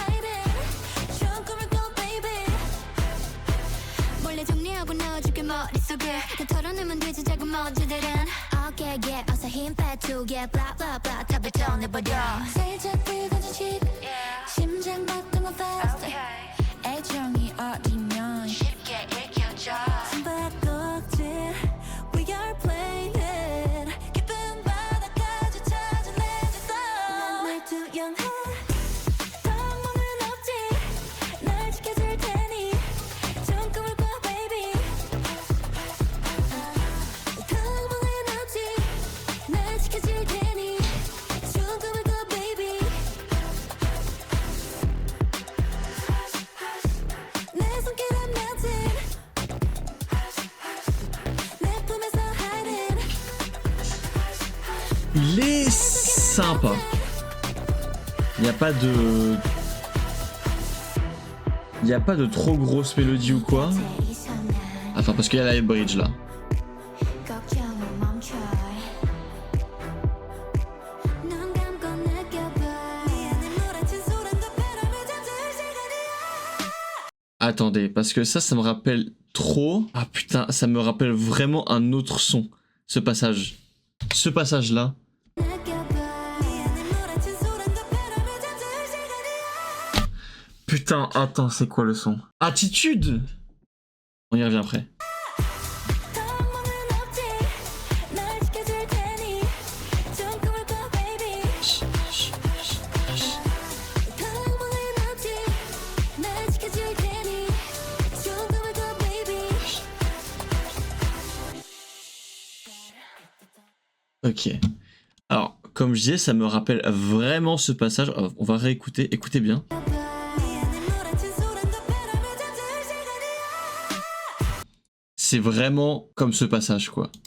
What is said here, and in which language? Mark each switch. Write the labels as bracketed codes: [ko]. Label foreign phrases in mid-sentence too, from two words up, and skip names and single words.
[ko] 정리하고 넣어줄게 머릿속에 다 털어내면 되지 작은 먼지들은 어깨에 어서 힘 빼두게 [en] blah blah blah [ko] 다 뱉어내버려 살짝 뜨거운 식 심장 박동은 fast 애정이 어리면 쉽게 읽혀져 숨바꼭질 [en] We are playing it [ko] 깊은 바다까지 찾아내줬어 날 투영해 방법은 없지 날 지켜줄 테니 좋은 꿈을 꿔 baby 방법은 없지 날 지켜줄 테니 좋은 꿈을 꿔 baby 내 손길은 melting 내 품에서 hiding [fr] Il est sympa. Il n'y a pas de... Il n'y a pas de trop grosse mélodie ou quoi. Enfin, parce qu'il y a la bridge là. [ko] 걱정을 멈춰 눈 감고 느껴봐 네 안에 몰아친 소란과 바람을 잠재울 시간이야 [fr] Attendez, parce que ça me rappelle trop... Ah putain, ça me rappelle vraiment un autre son. Ce passage. Ce passage-là. [ko] 느껴봐 네 안에 몰아친 소란과 바람을 잠재울 시간이야 [fr] Putain, attends, c'est quoi le son? Attitude! On y revient après. [ko] 방법은 없지 날 지켜줄 테니 좋은 꿈을 꿔 baby 방법은 없지 날 지켜줄 테니 좋은 꿈을 꿔 baby [fr] Ok. Alors, comme je disais, ça me rappelle vraiment ce passage. On va réécouter, écoutez bien. C'est vraiment comme ce passage, quoi.